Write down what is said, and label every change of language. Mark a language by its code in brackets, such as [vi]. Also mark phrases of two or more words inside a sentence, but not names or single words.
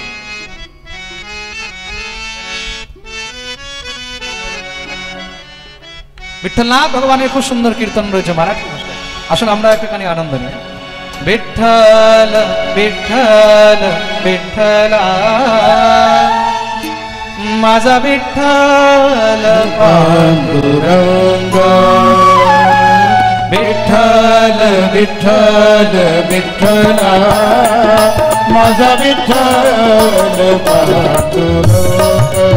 [bn] বিঠ্ঠলনাথ ভগবানের খুব সুন্দর কীর্তন রয়েছে মারাঠি ভাষায়। আসুন আমরা একটুখানি আনন্দ নিই। বিঠ্ঠল বিঠ্ঠল বিঠ্ঠল माझा विठ्ठल पांडुरंग, [mr] विठ्ठल विठ्ठल विठ्ठला माझा विठ्ठल पांडुरंग